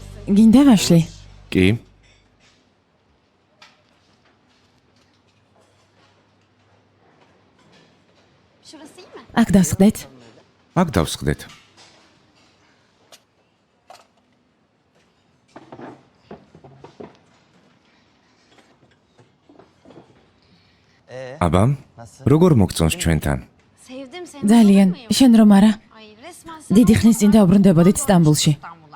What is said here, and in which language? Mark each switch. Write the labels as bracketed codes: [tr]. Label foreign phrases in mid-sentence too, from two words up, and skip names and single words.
[ka] გინდა ვაშლი? კი. [tr] Şurası iyi mi? [ka] აქ დავსხდეთ. აქ დავსხდეთ. აბა, როგორ მოგწონს ჩვენთან? [tr] Sevdim seni. [ka] ძალიან. შენ რომ არა? [tr] Ay resmen [ka] დიდი ხნის წინ დაუბრუნდებოდით სტამბულში. İstanbul'a.